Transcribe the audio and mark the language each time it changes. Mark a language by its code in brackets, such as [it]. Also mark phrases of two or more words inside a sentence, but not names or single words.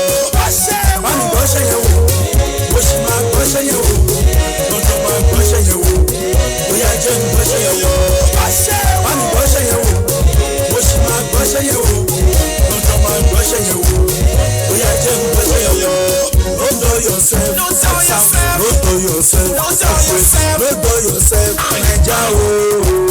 [yo] Wọ́n ní gbọ́ṣẹ́ yẹn wò, mo sì máa gbọ́ṣẹ́ yẹn wò. Tuntun máa gbọ́ṣẹ́ yẹn wò, bóyá jẹ́ ń gbọ́ṣẹ́ yẹn wò. Wọ́n ní gbọ́ṣẹ́ yẹn wò, mo sì máa gbọ́ṣẹ́ yẹn wò. Tuntun máa gbọ́ṣẹ́ yẹn wò, bóyá jẹ́ ń gbọ́ṣẹ́ yẹn wò. [pcm] Don't do yourself. Don't do yourself. Don't do yourself. Naija o.